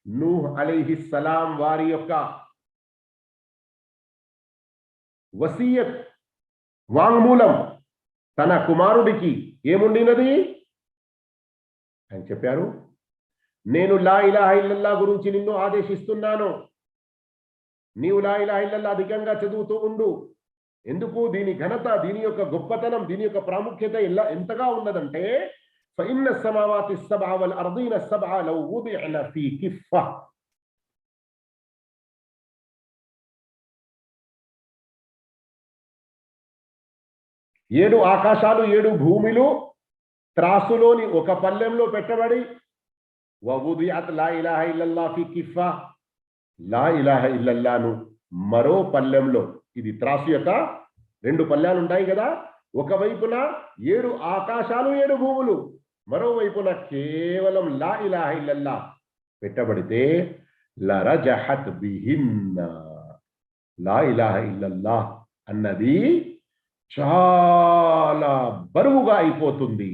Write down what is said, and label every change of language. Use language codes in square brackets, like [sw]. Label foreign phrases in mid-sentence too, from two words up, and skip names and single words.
[te] నూహ్ అలైహిస్సలాం వారి యొక్క వసీయత్ వాంగ్మూలం తన కుమారుడికి ఏముండినది? ఆయన చెప్పారు, నేను [ar] لا إله إلا الله [te] గురించి నిన్ను ఆదేశిస్తున్నాను, నీవు [ar] لا إله إلا الله [te] అధికంగా చదువుతూ ఉండు. ఎందుకు? దీని ఘనత, దీని యొక్క గొప్పతనం, దీని యొక్క ప్రాముఖ్యత ఎంతగా ఉన్నదంటే [ar] فإن السماوات السبع والأرضين السبع لو وضعن في كفة. [te] ఏడు ఆకాశాలు, ఏడు భూమిలు త్రాసులోని ఒక పల్లెంలో పెట్టబడి [ar] ووضعت لا إله إلا الله في كفة, لا إله إلا الله [te] మరో పల్లెంలో, ఇది త్రాసు యొక్క రెండు పల్లెలు ఉంటాయి కదా, ఒకవైపున ఏడు ఆకాశాలు, ఏడు భూములు, మరోవైపున కేవలం [ar] لا إله إلا الله [te] పెట్టబడితే [ar] لرجحت بهن, لا إله إلا الله [te] అన్నది చాలా బరువుగా అయిపోతుంది.